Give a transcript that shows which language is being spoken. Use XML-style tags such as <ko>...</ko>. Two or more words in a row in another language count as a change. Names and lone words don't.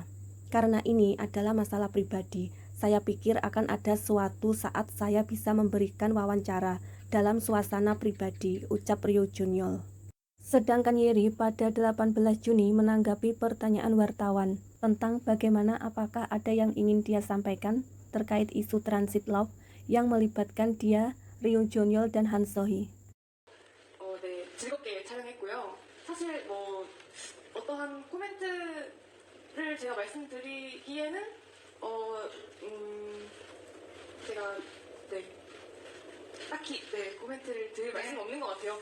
<id>Karena ini adalah masalah pribadi, saya pikir akan ada suatu saat saya bisa memberikan wawancara dalam suasana pribadi, ucap Ryo Jong-yeol. Sedangkan Yeri pada 18 Juni menanggapi pertanyaan wartawan tentang bagaimana apakah ada yang ingin dia sampaikan terkait isu transit love yang melibatkan dia, Ryo Jong-yeol dan Han So-hee.</id> <ko>네, 즐겁게 촬영했고요. 사실 뭐 어떠한 코멘트를 제가 말씀드리기에는 제가 네 딱히 네 코멘트를 드릴 말씀 없는 것 같아요.</ko>